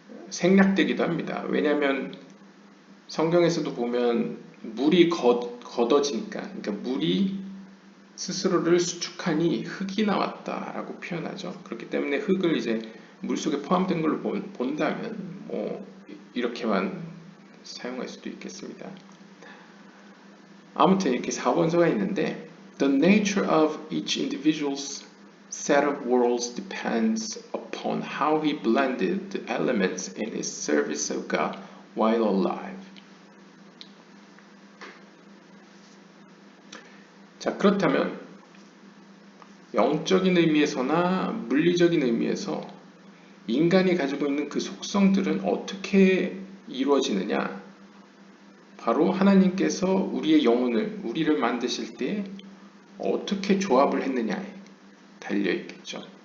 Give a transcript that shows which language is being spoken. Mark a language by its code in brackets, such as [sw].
[ko] 생략되기도 합니다. 왜냐하면 성경에서도 보면 물이 걷어지니까, 그러니까 물이 스스로를 수축하니 흙이 나왔다라고 표현하죠. 그렇기 때문에 흙을 이제 물속에 포함된 걸로 본다면 이렇게만 사용할 수도 있겠습니다. 아무튼 이렇게 4원소가 있는데 [en] The nature of each individual's set of worlds depends upon how he blended the elements in his service of God while alive. [ko] 자, 그렇다면 영적인 의미에서나 물리적인 의미에서 인간이 가지고 있는 그 속성들은 어떻게 이루어지느냐? 바로 하나님께서 우리의 영혼을, 우리를 만드실 때 어떻게 조합을 했느냐에 달려있겠죠.